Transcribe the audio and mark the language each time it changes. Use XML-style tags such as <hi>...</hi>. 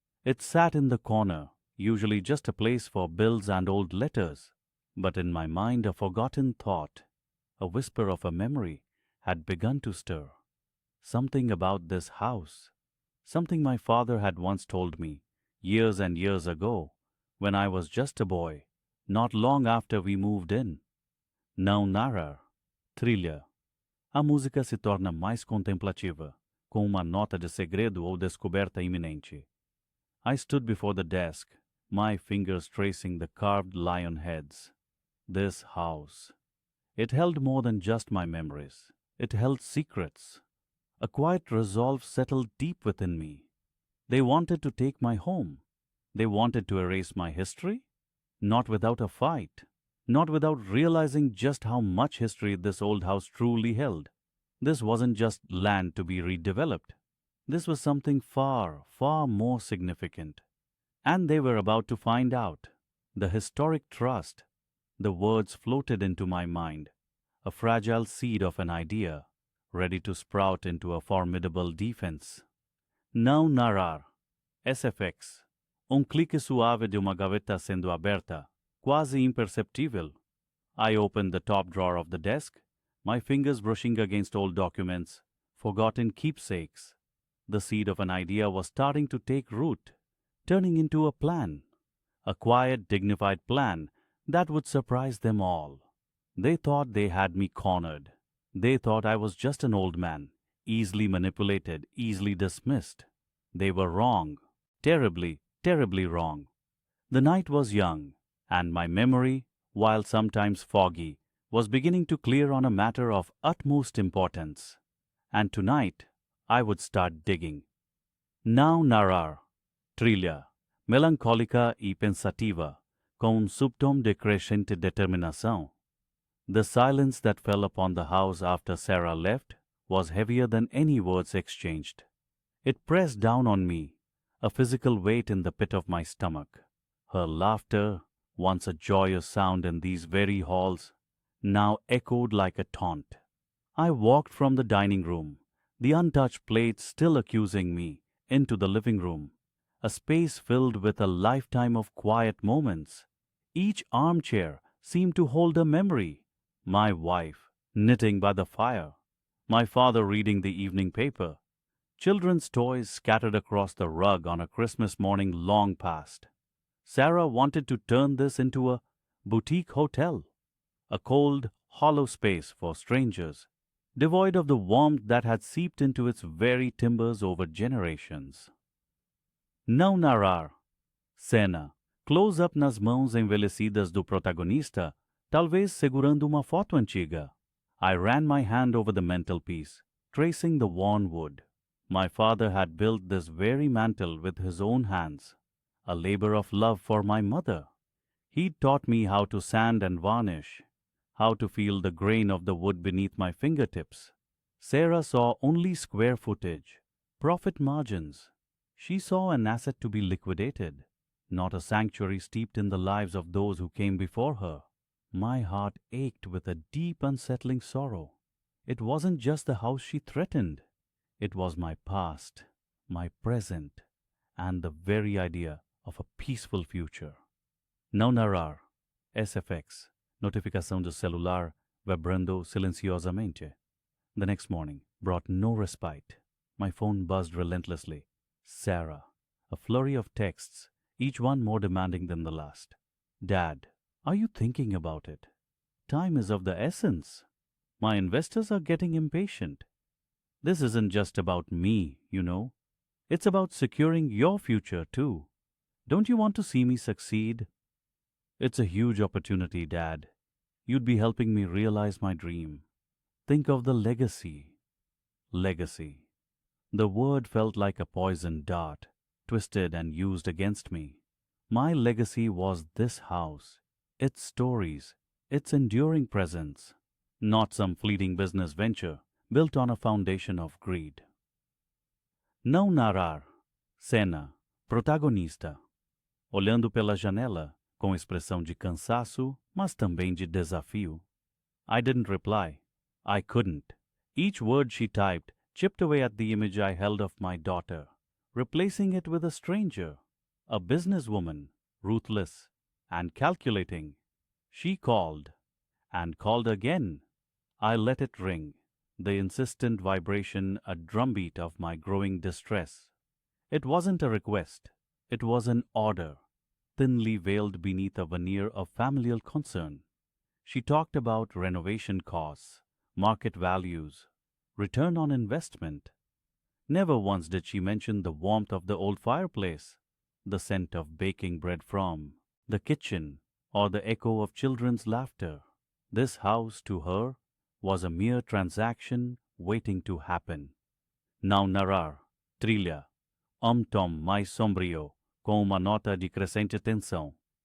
<en>It sat in the corner, usually just a place for bills and old letters, but in my mind a forgotten thought, a whisper of a memory, had begun to stir. Something about this house, something my father had once told me, years and years ago, when I was just a boy, not long after we moved in.</en> <pt>Não narrar. Trilha. a música se torna mais contemplativa, com uma nota de segredo ou descoberta iminente.</pt> <en>I stood before the desk, my fingers tracing the carved lion heads. This house. It held more than just my memories. It held secrets. A quiet resolve settled deep within me. They wanted to take my home. They wanted to erase my history. Not without a fight. Not without realizing just how much history this old house truly held. This wasn't just land to be redeveloped. This was something far, far more significant. And they were about to find out. The historic trust. The words floated into my mind, a fragile seed of an idea, ready to sprout into a formidable defense.</en> <pt>Não narrar. SFX. Clique suave de uma gaveta sendo aberta, quase imperceptível.</pt> <en>I opened the top drawer of the desk, my fingers brushing against old documents, forgotten keepsakes. The seed of an idea was starting to take root, turning into a plan. A quiet, dignified plan that would surprise them all. They thought they had me cornered. They thought I was just an old man, easily manipulated, easily dismissed. They were wrong, terribly, terribly wrong. The night was young, and my memory, while sometimes foggy, was beginning to clear on a matter of utmost importance. And tonight, I would start digging.</en> <pt>Now narrar. Trilha, melancólica e pensativa, com subtom de crescente determinação.</pt> <en>The silence that fell upon the house after Sarah left was heavier than any words exchanged. It pressed down on me, a physical weight in the pit of my stomach. Her laughter, once a joyous sound in these very halls, now echoed like a taunt. I walked from the dining room, the untouched plates still accusing me, into the living room, a space filled with a lifetime of quiet moments. Each armchair seemed to hold a memory. My wife, knitting by the fire. My father reading the evening paper. Children's toys scattered across the rug on a Christmas morning long past. Sarah wanted to turn this into a boutique hotel, a cold, hollow space for strangers, devoid of the warmth that had seeped into its very timbers over generations.</en> <pt>Não narrar. Cena. Close-up nas mãos envelhecidas do protagonista, talvez segurando uma foto antiga.</pt> <en>I ran my hand over the mantelpiece, tracing the worn wood. My father had built this very mantel with his own hands, a labor of love for my mother. He'd taught me how to sand and varnish, how to feel the grain of the wood beneath my fingertips. Sarah saw only square footage, profit margins. She saw an asset to be liquidated, not a sanctuary steeped in the lives of those who came before her. My heart ached with a deep, unsettling sorrow. It wasn't just the house she threatened. It was my past, my present, and the very idea of a peaceful future.</en> <pt>Não narrar. SFX. Notificação do celular vibrando silenciosamente.</pt> <en>The next morning brought no respite. My phone buzzed relentlessly. Sarah. A flurry of texts, each one more demanding than the last. Dad, are you thinking about it? Time is of the essence. My investors are getting impatient. This isn't just about me, you know. It's about securing your future, too. Don't you want to see me succeed? It's a huge opportunity, Dad. You'd be helping me realize my dream. Think of the legacy. Legacy. The word felt like a poisoned dart, twisted and used against me. My legacy was this house, its stories, its enduring presence, not some fleeting business venture built on a foundation of greed.</en> <pt>Não narrar. Cena. Protagonista. Olhando pela janela, com expressão de cansaço, mas também de desafio.</pt> <en>I didn't reply. I couldn't. Each word she typed chipped away at the image I held of my daughter, replacing it with a stranger, a businesswoman, ruthless and calculating. She called, and called again. I let it ring, the insistent vibration a drumbeat of my growing distress. It wasn't a request, it was an order, thinly veiled beneath a veneer of familial concern. She talked about renovation costs, market values, return on investment. Never once did she mention the warmth of the old fireplace, the scent of baking bread from the kitchen, or the echo of children's laughter. This house, to her, was a mere transaction waiting to happen.</en> <pt>Não narrar, trilha, tom mais sombrio, com uma nota de crescente tensão.</pt>